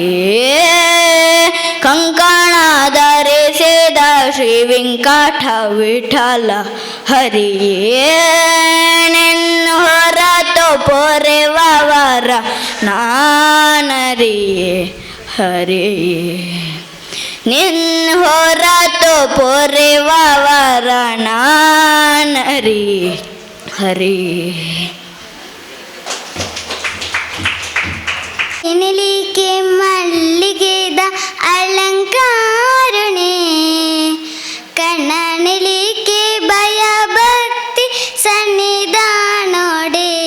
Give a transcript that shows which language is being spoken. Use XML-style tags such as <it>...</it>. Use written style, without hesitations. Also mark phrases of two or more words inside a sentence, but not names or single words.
<kn>ಕಂಕಣ ಧರಿಸಿದ ಶ್ರೀ ವೆಂಕಟ ವಿಠಲ ಹರೇ ನಿನ್ನ ಹೊರತು ಪೊರೆವರ ನಾನರೇ ಹರೇ ನಿನ್ನ ಹೊರತು ಪೊರೆವರ ನಾನರೇ ಹರೇ</kn> <tcy>ಎನ್ನಲಿಕ್ಕೆ ಮಲ್ಲಿಗೆದ ಅಲಂಕಾರುಣೆ ಕಣ್ಣನೆಲಿಕ್ಕೆ ಭಯ ಭಕ್ತಿ ಸನ್ನಿಧಾನೋಡೆ</tcy>